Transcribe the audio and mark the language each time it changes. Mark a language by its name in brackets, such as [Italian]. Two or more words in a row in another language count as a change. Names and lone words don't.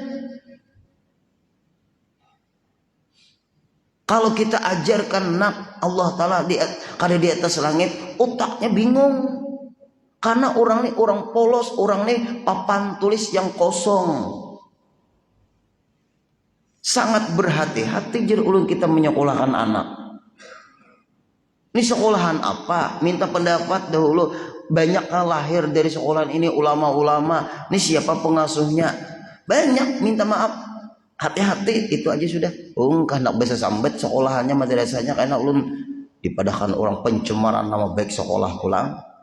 [Indonesian] Kalau kita ajarkan nak Allah Ta'ala ada di atas langit, otaknya bingung. Karena orang ini orang polos, orang ini papan tulis yang kosong. Sangat berhati-hati jer ulun kita menyekolahkan anak. Ini sekolahan apa? Minta pendapat dahulu. Banyak lahir dari sekolahan ini ulama-ulama. Ini siapa pengasuhnya? Banyak, minta maaf. Hati-hati, itu aja sudah. [Banjar] Hendak bisa sambat sekolahannya madrasahnya karena ulun dipadahkan orang pencemaran nama baik sekolah pulang.